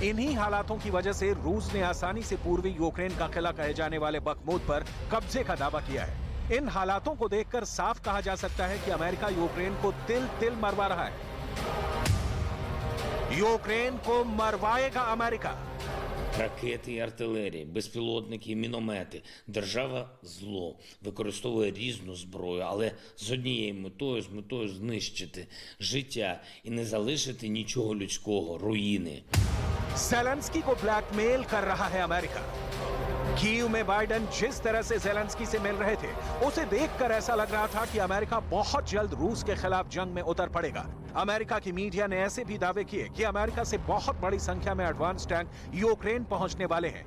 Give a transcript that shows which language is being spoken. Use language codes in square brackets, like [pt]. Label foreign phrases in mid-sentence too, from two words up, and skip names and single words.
[hi] इन्हीं हालातों की वजह से रूस ने आसानी से पूर्वी यूक्रेन का किला कहे जाने वाले बखमूत पर कब्जे का दावा किया है। इन हालातों को देखकर साफ कहा जा सकता है कि अमेरिका यूक्रेन को तिल तिल मरवा रहा है। यूक्रेन को मरवाएगा अमेरिका। [uk] Ракети і артилерії, безпілотники і міномети. Держава зло використовує різну зброю, але з однією метою, з метою знищити життя і не залишити нічого людського, руїни. [hi] ज़ेलेंस्की को ब्लैकमेल कर रहा है अमेरिका। कीव में बाइडेन जिस तरह से ज़ेलेंस्की से मिल रहे थे, उसे देखकर ऐसा लग रहा था कि अमेरिका बहुत जल्द रूस के खिलाफ जंग में उतर पड़ेगा। अमेरिका की मीडिया ने ऐसे भी दावे किए कि अमेरिका से बहुत बड़ी संख्या में [en] advance tank [hi] यूक्रेन पहुंचने वाले हैं।